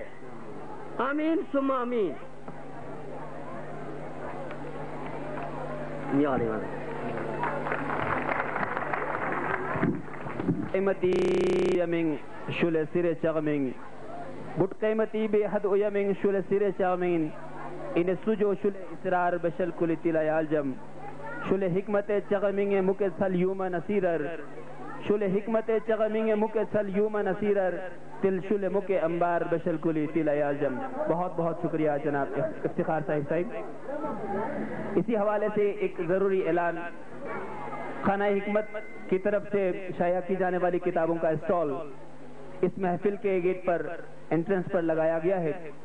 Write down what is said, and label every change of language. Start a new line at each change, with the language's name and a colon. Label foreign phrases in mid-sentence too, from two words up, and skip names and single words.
Arabic: آمین ثم آمین.
Balti: قیمتی یمنگ شل سر چغمنگ بٹ قیمتی بے حد یمنگ شل سر چغمنگ ان سجو شل اسرار بشل کل تلا جم شل حکمت چغمنگ مکسل یوم نصیرر شل حکمت چغمنگ مکسل یوم نصیرر تل شل مک انبار بشل کل تلا جم.
Urdu: بہت بہت شکریہ جناب افتخار صاحب. اسی حوالے سے ایک ضروری اعلان، خانہ حکمت کی طرف سے شائع کی جانے والی کتابوں کا اسٹال اس محفل کے گیٹ پر انٹرنس پر لگایا گیا ہے.